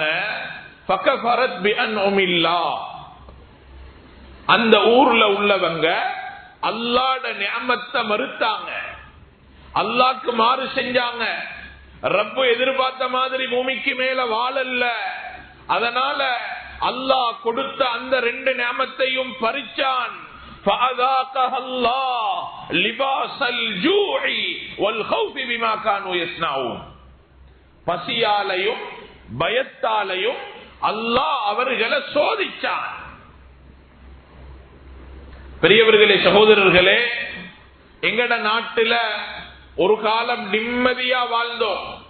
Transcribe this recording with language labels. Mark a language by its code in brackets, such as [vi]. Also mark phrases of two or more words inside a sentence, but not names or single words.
[ar] فكفرت بأنعم الله, [ta] அந்த ஊர்ல உள்ளவங்க அல்லாஹ்ட நிஅமத்தை மறுத்தாங்க, அல்லாஹ்க்கு மாறு செஞ்சாங்க. ரப்பு எதிர்பார்த்த மாதிரி பூமிக்கு மேல வாழல்ல. அதனால அல்லாஹ் கொடுத்த அந்த ரெண்டு நிஅமத்தையும் பறிச்சான். [ar] فَأَذَاقَهَا اللَّهُ لِبَاسَ الْجُوعِ وَالْخَوْفِ بِمَا كَانُوا يَصْنَعُونَ, [ta] பசியாலையும் பயத்தாலையும் அல்லாஹ் அவர்களை சோதிச்சான். பெரியவர்களே, சகோதரர்களே, எங்கட நாட்டுல ஒரு காலம் நிம்மதியா வாழ்ந்தோம்.